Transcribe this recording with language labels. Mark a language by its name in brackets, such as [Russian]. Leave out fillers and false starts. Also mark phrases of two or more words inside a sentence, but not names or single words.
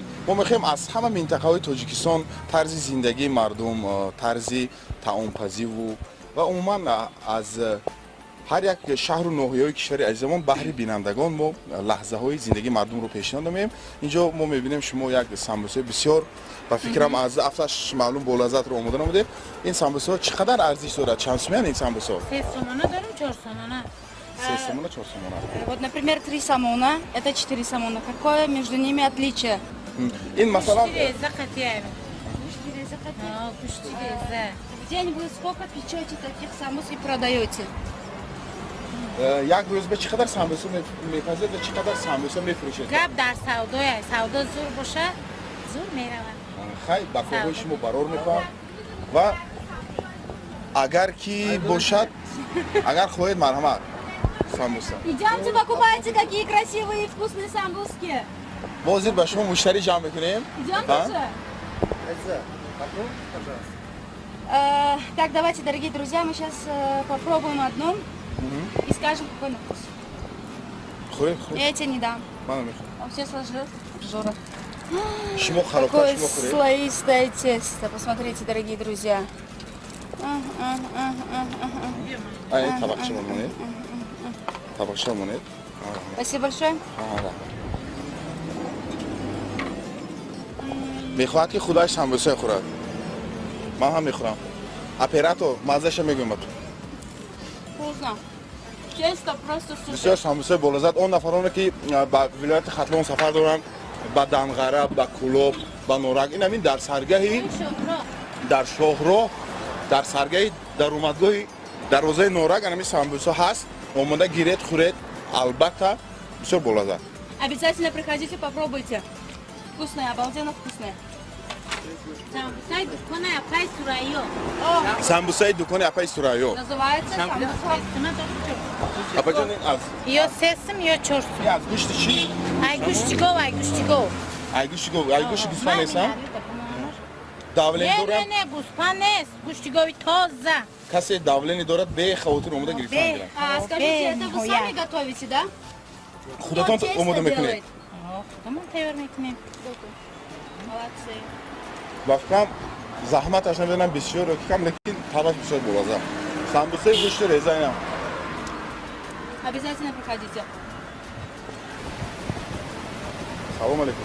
[Tajik] мо мехоҳем аз ҳама минтақаҳои тоҷикистон тарзи зиндагии мардум, тарзи таомпазиву ва умуман аз ҳар як шаҳру ноҳияҳои кишвари азизамон баҳри бинандагон мо лаҳзаҳои зиндагии мардумро пешниҳод намоем. Инҷо мо мебинем шумо як самбусаи бисёр ба фикрам аз афташ маълум болаззатро омода намудед. Ин самбусаҳо чӣ қадар арзиш дорад? Чанд сумян ин самбусаҳо? 3 сомона дарим, 4 сомона. 3 сомона, 4 сомона. [Russian] Вот, например, 3 самона, это 4 самона. Какое между ними отличие? [Tajik] Ин масалан [Russian] Где-нибудь сколько печете таких самос и продаете? [Tajik] як рӯзба чӣ қадар самбуса мепазед ва чӣ қадар самбуса мефурӯшед? Гап дар савдоя. Савдо зур боша, зур меравад. хай ба корҳои шумо барор мекунам ва агар ки бошад, агар хоҳед марҳамат самбуса. [Russian] Идёмте, покупайте, какие красивые и вкусные самбуски. [Tajik] мо ҳозир ба шумо муштарӣ ҷамъ мекунем. [Russian] Идёмте же. Так, давайте, дорогие друзья, мы сейчас попробуем одну и скажем, какой на вкус. [Tajik] Хӯред, [Russian] Я тебе не дам. [Tajik] манам мехӯрам. [Russian] Он все сложил. Жора. [Tajik] Шумо харобтар [Russian] Какое [Tajik] шумо хӯред. [Russian] слоистое тесто. Посмотрите, дорогие друзья. [Tajik] Ай, табақча монед. Табақча монед. [Russian] Спасибо большое. [Tajik] мехоҳад ки худаш самбуса хӯрад. ман ҳам мехӯрам. Оператор маззаша мегӯям ба ту. [Russian] Вкусно. Тесто просто бисёр супер. [Tajik] самбусаи болаззат. Он нафароне ки ба вилояти Хатлон сафар доранд, ба Данғара, ба Кӯлоб, ба Норак, ин ҳамин дар саргаҳи дар шоҳроҳ, дар саргаҳи даромадгоҳи дарвозаи Норак ин ҳамин самбуса ҳаст. Омода гиред, хӯред, албатта бисёр болаззат. [Russian] Обязательно приходите, попробуйте. Вкусные, обалденно вкусные. [Tajik] Самбусаи дукони Апаи Сурайё. [Russian] Называется самбуса. [Tajik] Апаҷон ин аз Ё сесим, ё чорсум. аз гӯшти чӣ? Айгуштигов, айгуштигов. Айгӯшти гӯспан нестам? Давлени дорад? Не, гӯспан нест. Гӯштигови тоза. Касе давлени дорад бе хавотир омода гирифтан гирад. [Russian] Скажите, это вы [Tajik] Бе, [Russian] сами готовите, да? [Tajik] Худатон [Russian] Кто тесто [Tajik] омода мекунед. [Russian] делает? [Tajik] Худамон тайёр мекунем. [Russian] Молодцы. [Tajik] Ва фикрам заҳматаш намедонам бисёр кам, лекин табаш бисёр болаззат. Самбусаи гӯшти реза инам. [Russian] Обязательно приходите. [Tajik] Салом алейкум.